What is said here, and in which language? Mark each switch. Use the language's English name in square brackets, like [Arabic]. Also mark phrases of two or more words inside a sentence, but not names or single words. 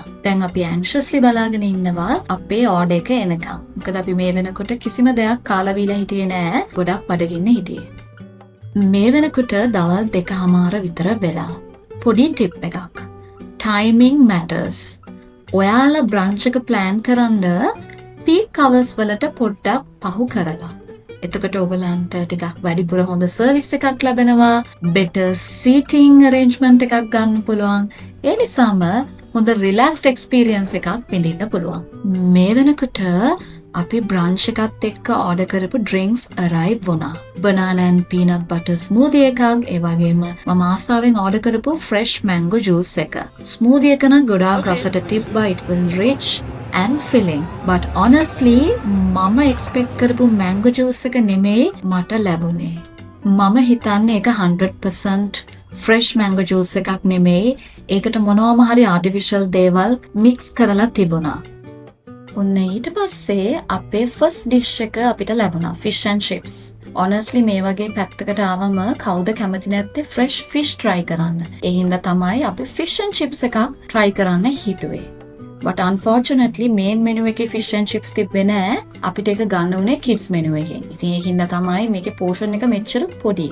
[Sinhala] දැන් අපි anxiously බලාගෙන ඉන්නවා අපේ order එක එනකම්. මොකද අපි මේ වෙනකොට කිසිම දෙයක් කාලා බීලා හිටියේ නෑ. ගොඩක් බඩගින්න හිටියේ. මේ වෙනකොට දවල් 2:00 විතර වෙලා. පොඩි ටිප් එකක්. [English] timing matters. [Sinhala] ඔයාලා brunch එක plan කරන්න [English] peak hours [Sinhala] වලට පොඩ්ඩක් පහු කරලා. එතකොට ඔයගලන්ට ටිකක් වැඩිපුර හොඳ සර්විස් එකක් ලැබෙනවා, [English] better seating arrangement [Sinhala] එකක් ගන්න පුළුවන්. ඒ නිසාම හොඳ [English] relaxed experience [Sinhala] එකක් විඳින්න පුළුවන්. මේ වෙනකොට අපි brunch එකත් එක්ක order කරපු [English] drinks arrive [Sinhala] වුණා. [English] banana and peanut butter smoothie [Sinhala] එකක්, ඒ වගේම මම ආසාවෙන් [English] order කරපු fresh mango juice එක. [Sinhala] smoothie එක නම් ගොඩාක් රසට තිබ්බා. [English] it was rich and filling, but honestly මම expect කරපු mango juice [Sinhala] එක නෙමෙයි මට ලැබුණේ. මම හිතන්නේ ඒක 100% [English] fresh mango juice [Sinhala] එකක් නෙමෙයි. ඒකට මොනවාම හරි artificial දේවල් mix කරලා තිබුණා. ඔන්න ඊට පස්සේ අපේ [English] first dish [Sinhala] එක අපිට ලැබුණා [English] fish and chips. [Sinhala] honestly මේ වගේ පැත්තකට ආවම කවුද කැමති නැත්තේ [English] fresh fish try [Sinhala] කරන්න. ඒ හින්දා තමයි අපි [English] fish and chips [Sinhala] එකක් try කරන්න හිතුවේ. [English] but unfortunately main menu එකේ fish and chips [Sinhala] තිබ්බේ නෑ. අපිට ඒක ගන්න උනේ [English] kids menu [Sinhala] එකෙන්. ඉතින් ඒකින්ද තමයි මේකේ portion එක මෙච්චර පොඩි.